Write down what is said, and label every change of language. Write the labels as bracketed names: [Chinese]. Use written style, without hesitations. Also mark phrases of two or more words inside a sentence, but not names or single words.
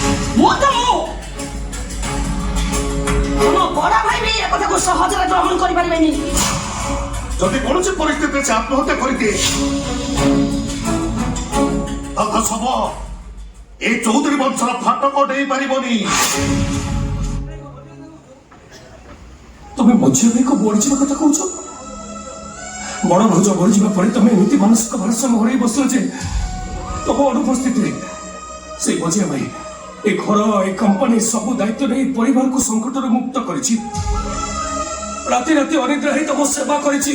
[Odia] ମୁଁ ତ ମୁଁ ତମ ବଡ଼ ଭାଇ ବି ଏ କଥାକୁ ସହଜରେ ଗ୍ରହଣ କରିପାରିବେନି। ଯଦି କୌଣସି ପରିସ୍ଥିତିରେ ସେ ଆତ୍ମହତ୍ୟା କରିଦିଏ ତାଙ୍କ ଶବ ଏଇ ଚୌଧୁରୀ ବଂଶର ଫାଟକ ନେଇ ପାରିବନି। তুমি মଝିଆ ଭାଇକୁ ମରିଯିବା କଥା କହୁଛ? ବଡ଼ ଭାଉଜ ମରିଯିବା ପରେ ତମେ ଏମିତି ମାନସିକ ଭାରସାମ୍ୟ ହରାଇ ବସିଲ ଯେ ତମ ଅନୁପସ୍ଥିତିରେ ସେଇ ମଝିଆ ଭାଇ ଏ ଘର ଏ କମ୍ପାନୀ ସବୁ ଦାୟିତ୍ୱ ନେଇ ପରିବାରକୁ ସଂକଟରୁ ମୁକ୍ତ କରିଛି। ରାତି ରାତି ଅନିଦ୍ରା ହେଇ ତମ ସେବା କରିଛି।